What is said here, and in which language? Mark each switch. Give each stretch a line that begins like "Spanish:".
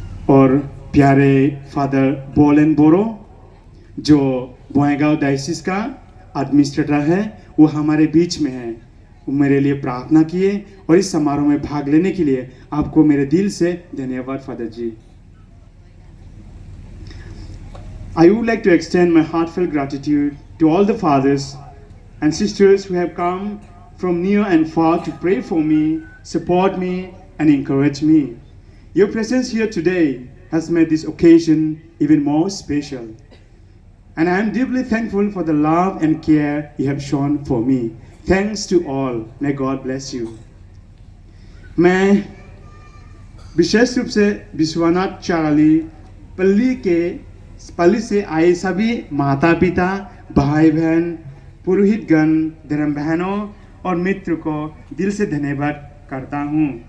Hindi: और प्यारे फादर बोलेन बोरो, जो बोएगांव डायसिस का एडमिनिस्ट्रेटर है, वो हमारे बीच में है। वो मेरे लिए प्रार्थना किए और इस समारोह में भाग लेने के लिए आपको मेरे दिल से धन्यवाद father ji.
English: I would like to extend my heartfelt gratitude to all the fathers and sisters who have come from near and far to pray for me, support me, and encourage me. Your presence here today has made this occasion even more special. And I am deeply thankful for the love and care you have shown for me. Thanks to all. May God bless you.
Hindi: मैं विशेष रूप से विश्वनाथ चाराली पल्ली से आए सभी माता पिता, भाई बहन, पुरोहितगण, धर्म बहनों और मित्र को दिल से धन्यवाद करता हूँ।